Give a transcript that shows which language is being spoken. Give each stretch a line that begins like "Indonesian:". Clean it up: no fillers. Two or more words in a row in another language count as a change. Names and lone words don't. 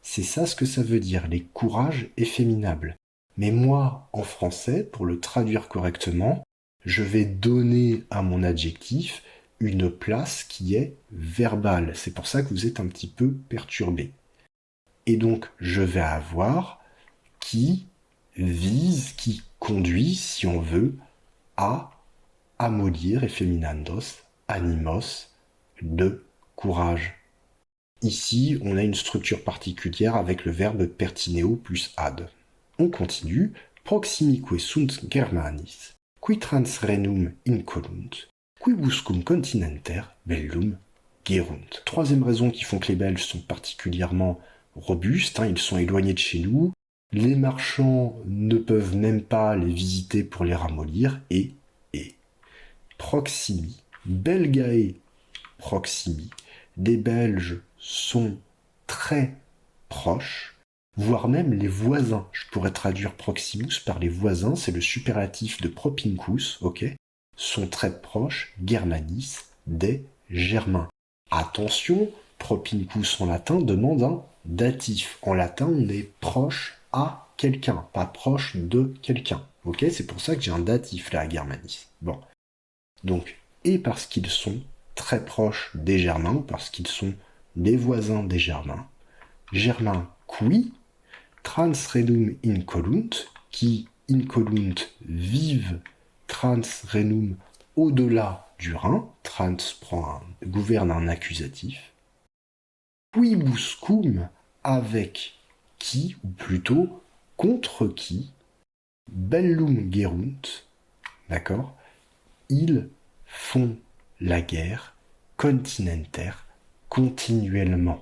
French: C'est ça ce que ça veut dire, les courages efféminables. Mais moi, en français, pour le traduire correctement, je vais donner à mon adjectif une place qui est verbale. C'est pour ça que vous êtes un petit peu perturbé. Et donc, je vais avoir qui vise, qui conduit, si on veut, à amollir,
Latin: effeminandos, animos,
French: de courage. Ici, on a une structure particulière avec le verbe pertineo plus ad. On continue.
Latin: Proximique sunt Germanis, qui trans renum incolunt, quibuscum continenter bellum gerunt.
French: Troisième raison qui font que les Belges sont particulièrement robustes, ils sont éloignés de chez nous, les marchands ne peuvent même pas les visiter pour les ramollir,
Latin: et proximi, belgae proximi,
French: des Belges sont très proches, voire même les voisins. Je pourrais traduire proximus par les voisins, c'est le superlatif de propincus, ok, sont très proches, germanis, des Germains. Attention, propincus en latin demande un datif. En latin, on est proche à quelqu'un, pas proche de quelqu'un. Ok, c'est pour ça que j'ai un datif là à germanis. Bon. Donc, et parce qu'ils sont très proches des Germains, parce qu'ils sont des voisins des Germains, Germains
Latin: qui trans renum incolunt, qui incolunt
French: vivent
Latin: trans renum
French: au-delà du Rhin, trans gouverne un accusatif, quibuscum avec qui, ou plutôt contre qui,
Latin: bellum gerunt,
French: d'accord, ils font la guerre continentaire continuellement.